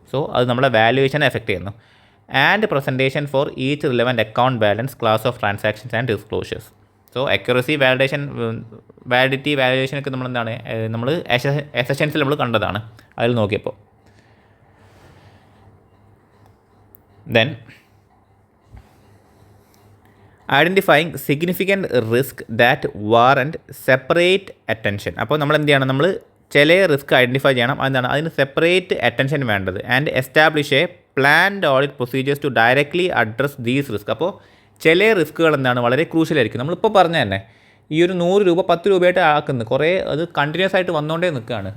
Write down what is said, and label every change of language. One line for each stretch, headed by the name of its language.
English: so
Malayalam: അത് നമ്മളെ
English: വാല്യുവേഷനെ എഫക്റ്റ്
Malayalam: ചെയ്യുന്നു.
English: And presentation for each relevant account balance, class of transactions and disclosures.
Malayalam: So accuracy, validity, വാല്യുവേഷനൊക്കെ നമ്മളെന്താണ് നമ്മൾ അസഷൻസിൽ നമ്മൾ കണ്ടതാണ് അതിൽ നോക്കിയപ്പോൾ.
English: Then identifying significant risk that warrant separate attention.
Malayalam: അപ്പോൾ നമ്മൾ എന്ത് ചെയ്യണം, നമ്മൾ ചില റിസ്ക് ഐഡൻറ്റിഫൈ ചെയ്യണം. അതെന്താണ് അതിന് സെപ്പറേറ്റ് അറ്റൻഷൻ വേണ്ടത്.
English: And establish a planned audit procedures to directly address these risk.
Malayalam: അപ്പോൾ ചില റിസ്ക്കുകൾ എന്താണ് വളരെ ക്രൂഷ്യലായിരിക്കും. നമ്മളിപ്പോൾ പറഞ്ഞ തന്നെ ഈ ഒരു 100 രൂപ 10 രൂപയായിട്ട് ആക്കുന്നത് കുറേ അത് കണ്ടിന്യൂസ് ആയിട്ട് വന്നുകൊണ്ടേ നിൽക്കുകയാണ്.